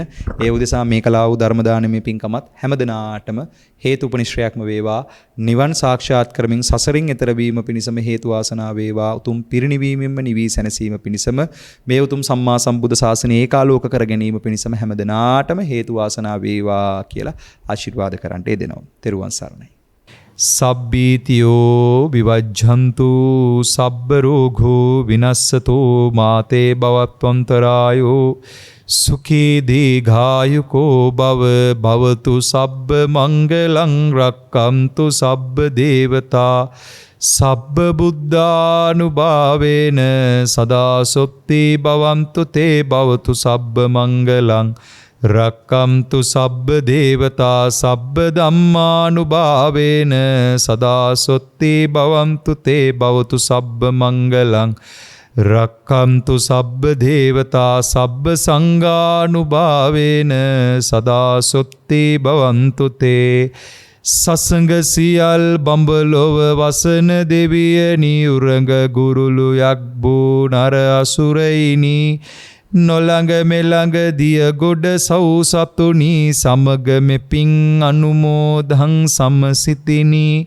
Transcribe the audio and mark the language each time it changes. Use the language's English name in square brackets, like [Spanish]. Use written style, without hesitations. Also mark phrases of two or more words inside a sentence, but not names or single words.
[Sinhala] ඒ උදෙසා මේ කලාව වූ ධර්ම දානමය පින්කමත් හැමදෙනාටම හේතු උපනිශ්‍රයක්ම වේවා. නිවන් සාක්ෂාත් කරමින් සසරින් එතර වීම පිණිසම හේතු වාසනා වේවා. උතුම් පිරිනිවීමෙන්ම නිවී සැනසීම පිණිසම මේ උතුම් සම්මා සම්බුද්ධ ශාසනය ඒකාලෝක කර ගැනීම පිණිසම හැමදෙනාටම හේතු වාසනා වේවා කියලා ආශිර්වාද කරන්නට යෙදෙනවා. තෙරුවන් සරණයි. [Pali] සබ්බීතියෝ විවජ්ජන්තු සබ්බ රෝගෝ විනස්සතෝ මාතේ භවත්වන්තරායෝ සුඛී දීඝායුකෝ භවතු සබ්බ මංගලං රක්ඛන්තු සබ්බ දේවතා සබ්බ බුද්ධානුභාවේන සදා සොත්ති භවන්තු තේ භවතු සබ්බ මංගලං රක්ඛන්තු සබ්බ දේවතා සබ්බ ධම්මානුභාවේන සදා සොත්ති භවන්තු තේ භවතු සබ්බ මංගලං රක්ඛන්තු සබ්බ දේවතා සබ්බ සංඝානුභාවේන සදා සොත්ති භවන්තු තේ [Sinhala] සසඟ සියල් බඹලොව වසන දෙවියනි උරඟ ගුරුළු යක්බෝ නර අසුරයිනි නොළඟ මෙළඟ දිය ගොඩ සව් සතුනි සමග මෙපින් අනුමෝදං සමසිතිනි